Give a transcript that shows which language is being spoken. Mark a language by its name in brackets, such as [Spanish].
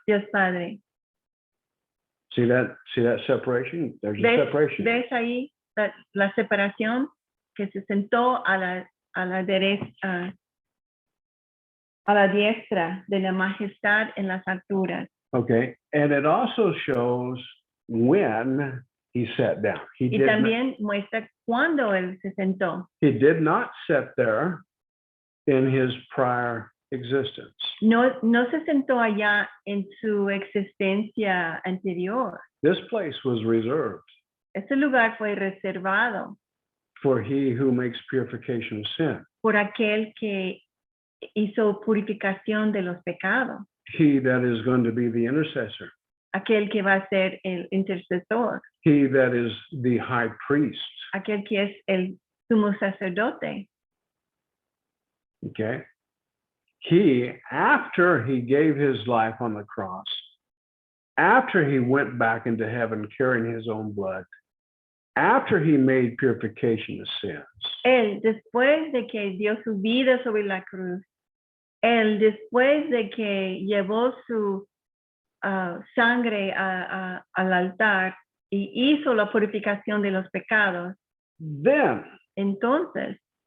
[Spanish] Dios Padre. [English] See that separation? There's a separation. [Spanish] ¿Ves ahí la separación? Que se sentó a la derecha, a la diestra de la majestad en las alturas. [English] Okay, and it also shows when he sat down. [Spanish] Y también muestra cuándo él se sentó. [English] He did not sit there in his prior existence. [Spanish] No se sentó allá en su existencia anterior. [English] This place was reserved [Spanish] Ese lugar fue reservado [English] for he who makes purification of sin. [Spanish] por aquel que hizo purificación de los pecados. [English] he that is going to be the intercessor, [Spanish] aquel que va a ser el intercesor, [English] he that is the high priest. [Spanish] aquel que es el sumo sacerdote. [English] Okay. He, after he gave his life on the cross, after he went back into heaven carrying his own blood, after he made purification of sins, [Spanish] Él, después de que dio su vida sobre la cruz, él, después de que llevó su sangre al altar y hizo la purificación de los pecados, entonces